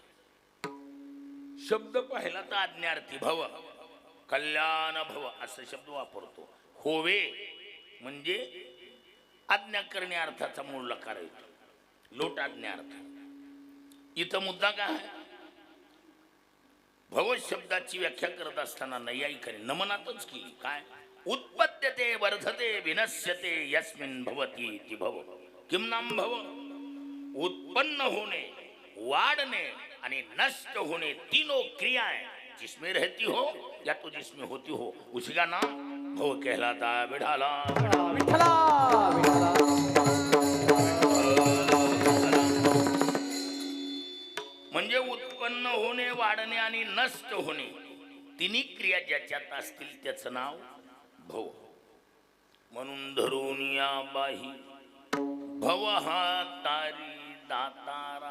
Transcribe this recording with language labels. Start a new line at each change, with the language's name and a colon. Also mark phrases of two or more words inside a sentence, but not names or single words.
Marathi: शब्द पाहिला तर आज्ञार्थी भव,
Sanskrit: कल्याण भव
Marathi: असा शब्द वापरतो. होवे म्हणजे आज्ञा करणे अर्थाचा मूळ लकार येतो. लोट आज्ञार्थ. इथं मुद्दा काय आहे? भव शब्दाची व्याख्या करत असताना नैयायिकाने नमनातच केली. काय?
Sanskrit: उत्पद्यते वर्धते विनश्यते यस्मिन् भवती ती भव. किम नाम भव?
Marathi: उत्पन्न होणे, वाढणे आणि नष्ट होणे
Hindi: तीनों क्रियाएं जिसमें रहती हो या तो जिसमें होती हो उसी का नाम भव कहलाता है.
Marathi: विठाला विठ्ठला विठ्ठला. म्हणजे उत्पन्न होणे, वाढणे आणि नष्ट होणे तिन्ही क्रिया ज्याच्यात असतील त्याचं नाव भव. म्हणून धरून या बाही भव हा तारी दातारा.